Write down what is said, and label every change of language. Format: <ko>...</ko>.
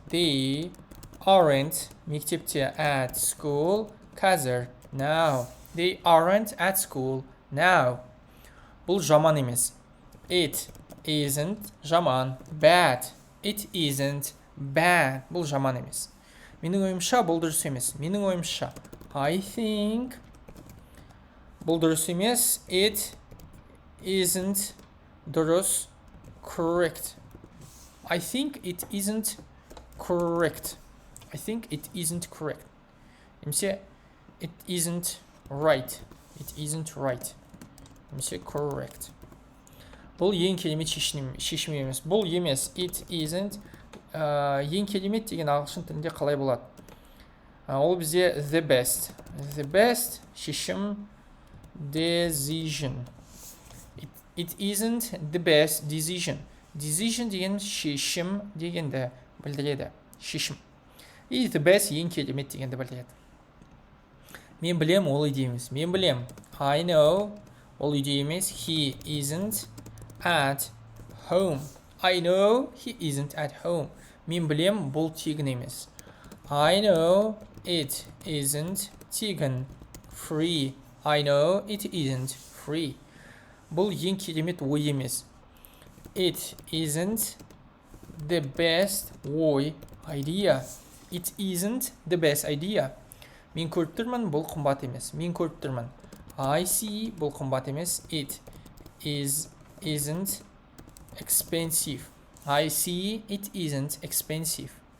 <en>They aren't</en> <kk>мектепте.</kk> <en>At school.</en> <kk>Қазір.</kk> <en>Now. They aren't at school. Now.</en> <kk>Бұл жаман емес.</kk> <en>It isn't</en> <kk>жаман.</kk> <en>Bad. It isn't bad.</en> <kk>Бұл жаман емес. Менің ойымша бұл дұрыс емес. Менің ойымша.</kk> <en>I think</en> <kk>бұл дұрыс емес.</kk> <en>It isn't</en> <kk>дұрыс.</kk> <en>Correct. I think it isn't correct. I think it isn't correct.</en> <kk>Немесе</kk> <en>it isn't right. It isn't right.</en> <kk>Немесе</kk> <en>correct.</en> <kk>Бұл ең керемет шешім емес. Бұл емес.</kk> <en>It isn't.</en> <kk>Ең керемет деген ағылшын тілінде қалай болады? Ол бізде</kk> <en>the best. The best</en> <kk>шешім</kk> <en>decision. It isn't the best decision. Decision</en> <kk>деген шешім дегенді білдіреді. Шешім. И</kk> <en>the best</en> <kk>ең керемет дегенді білдіреді. Мен білем, ол үйде емес. Мен білем.</kk> <en>I know.</en> <kk>Ол үйде емес.</kk> <en>He isn't at home. I know he isn't at home.</en> <kk>Мен білем, бұл тегін емес.</kk> <en>I know it isn't</en> <kk>тегін.</kk> <en>Free. I know it isn't free.</en> <kk>Бұл ең керемет ой емес.</kk> <en>It isn't the best</en> <kk>ой.</kk> <en>Idea. It isn't the best idea.</en> <kk>Мен көріп тұрмын, бұл қымбат емес. Мен көріп тұрмын.</kk> <en>I see,</en> <kk>бұл қымбат емес.</kk> <en>It isn't expensive. I see, it isn't expensive.</en>